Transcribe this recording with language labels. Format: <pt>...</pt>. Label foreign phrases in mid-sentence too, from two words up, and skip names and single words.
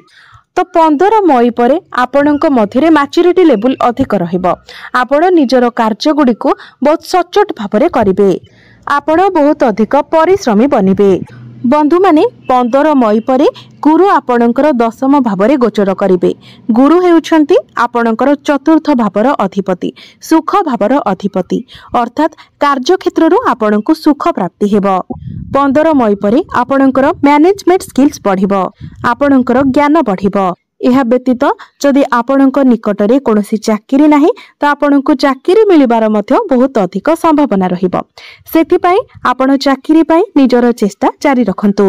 <or>ତୋ 15 ମଇ ପରେ ଆପଣଙ୍କ ମଧ୍ୟରେ</or> <en>maturity level</en> <or>ଅଧିକ ରହିବ। ଆପଣ ନିଜର କାର୍ଯ୍ୟ ଗୁଡ଼ି କୁ ବହୁତ ସଚୋଟ ଭାବରେ କରିବେ, ଆପଣ ବହୁତ ଅଧିକ ପରିଶ୍ରମୀ ବନିବେ। ବନ୍ଧୁ ମାନେ 15 ମଇ ପରେ ଗୁରୁ ଆପଣଙ୍କର ଦଶମ ଭାବରେ ଗୋଚର କରିବେ। ଗୁରୁ ହେଉଛନ୍ତି ଆପଣଙ୍କର ଚତୁର୍ଥ ଭାବର ଅଧିପତି, ସୁଖ ଭାବର ଅଧିପତି, ଅର୍ଥାତ କାର୍ଯ୍ୟ କ୍ଷେତ୍ରରୁ ଆପଣଙ୍କୁ ସୁଖ ପ୍ରାପ୍ତି ହେବ। 15 ମଇ ପରେ ଆପଣଙ୍କର</or> <en>management skills</en> <or>ବଢ଼ିବ, ଆପଣଙ୍କର ଜ୍ଞାନ ବଢ଼ିବ। ଏହା ବ୍ୟତୀତ ଯଦି ଆପଣଙ୍କ ନିକଟରେ କୌଣସି ଚାକିରି ନାହିଁ ତ ଆପଣଙ୍କୁ ଚାକିରି ମିଳିବାର ମଧ୍ୟ ବହୁତ ଅଧିକ ସମ୍ଭାବନା ରହିବ। ସେଥି ପାଇଁ ଆପଣ ଚାକିରି ପାଇଁ ନିଜର ଚେଷ୍ଟା ଜାରି ରଖନ୍ତୁ।</or>